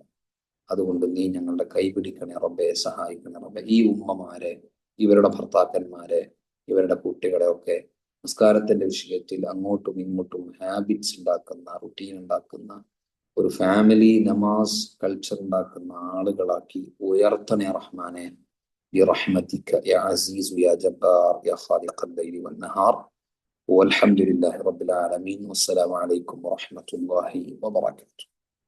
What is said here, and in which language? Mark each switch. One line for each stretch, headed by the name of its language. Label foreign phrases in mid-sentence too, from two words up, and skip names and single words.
Malayalam: അതുകൊണ്ട് നീ ഞങ്ങളുടെ കൈപിടിക്കണേ റബ്ബെ, സഹായിക്കണേ റബ്ബെ. ഈ ഉമ്മമാരെ, ഇവരുടെ ഭർത്താക്കന്മാരെ, ഇവരുടെ കുട്ടികളെ ഒക്കെ നിസ്കാരത്തിന്റെ വിഷയത്തിൽ അങ്ങോട്ടും ഇങ്ങോട്ടും ഹാബിറ്റ്സ് ഉണ്ടാക്കുന്ന, റുട്ടീൻ ഉണ്ടാക്കുന്ന, ഒരു ഫാമിലി നമാസ് കൾച്ചർ ഉണ്ടാക്കുന്ന ആളുകളാക്കി ഉയർത്തണേ റഹ്മാനെ.
Arabic: برحمتك يا عزيز يا جبار يا خالق الليل والنهار. والحمد لله رب العالمين، والسلام عليكم ورحمة الله وبركاته.